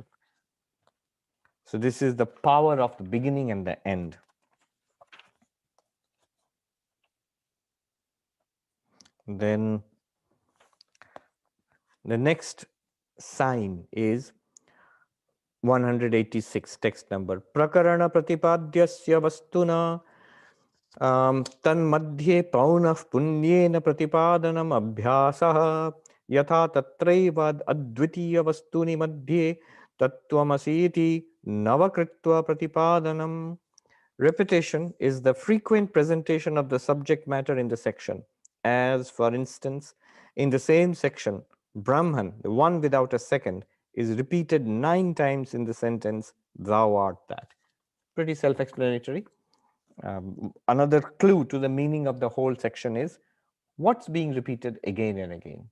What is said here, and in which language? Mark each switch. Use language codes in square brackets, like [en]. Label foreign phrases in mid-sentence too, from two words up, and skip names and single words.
[en] So this is the power of the beginning and the end. Then the next sign is 186, text number. [sa] Prakarana pratipadyasya vastuna tanmadhye paunah punyena pratipadanam abhyasah yatha tatraiva advitiya vastuni madhye tattvamasiti navakritva pratipadanam. [en] Repetition is the frequent presentation of the subject matter in the section. As, for instance, in the same section, Brahman, the one without a second, is repeated 9 times in the sentence, thou art that. Pretty self-explanatory. Another clue to the meaning of the whole section is what's being repeated again and again.